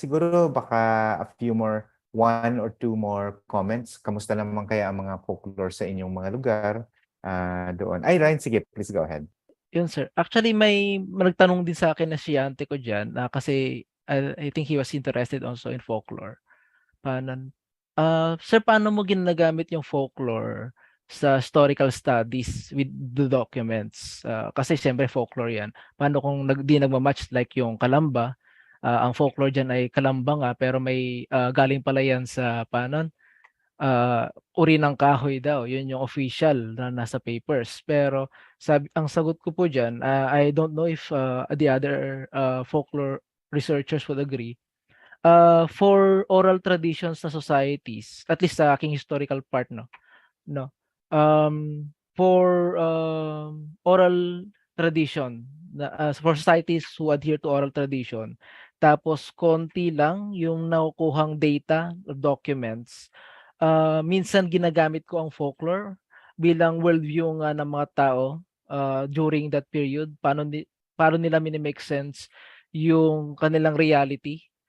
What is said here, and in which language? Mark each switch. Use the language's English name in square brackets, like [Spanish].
[Filipino] Siguro baka [English] a few more, 1 or 2 more comments. [Filipino] Kamusta naman kaya ang mga folklore sa inyong mga lugar doon? Ay, Ryan, sige, please go ahead. Yun, sir. Actually, may nagtanong din sa akin na siyante ko dyan kasi [English] I think he was interested also in folklore. [Filipino] Sir, paano mo ginagamit yung folklore sa historical studies with the documents? Kasi siyempre folklore yan. Paano kung di nagmamatch like yung Kalamba? Ang folklore dyan ay Kalamba nga, pero may galing pala yan sa uri ng kahoy daw. Yun yung official na nasa papers. Pero ang sagot ko po dyan, [English] I don't know if the other folklore researchers would agree. [Filipino] For oral traditions na societies, at least sa aking historical part, no, for oral tradition, [English] for societies who adhere to oral tradition, [Filipino] tapos konti lang yung nakukuhang data or documents, minsan ginagamit ko ang folklore bilang worldview nga ng mga tao during that period, paano nila minimake sense yung kanilang reality.